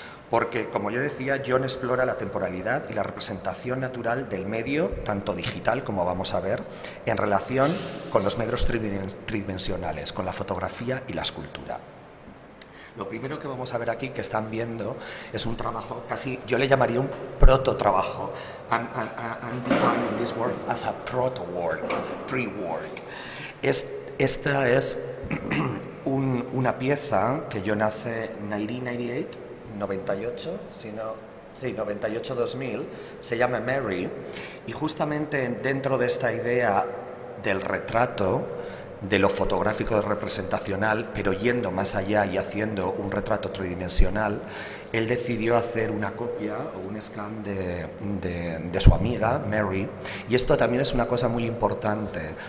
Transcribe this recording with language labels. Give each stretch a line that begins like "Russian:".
Spanish: Porque, como yo decía, John explora la temporalidad y la representación natural del medio, tanto digital como vamos a ver, en relación con los medios tridimensionales, con la fotografía y la escultura. Lo primero que vamos a ver aquí, que están viendo, es un trabajo casi, yo le llamaría un prototrabajo.
English: I'm defining this work as a proto-work, pre-work.
Spanish: Esta es una pieza que John hace en 1998, 98, sí, 98-2000, se llama Mary, y justamente dentro de esta idea del retrato, de lo fotográfico representacional, pero yendo más allá y haciendo un retrato tridimensional, él decidió hacer una copia o un scan de su amiga, Mary, y esto también es una cosa muy importante.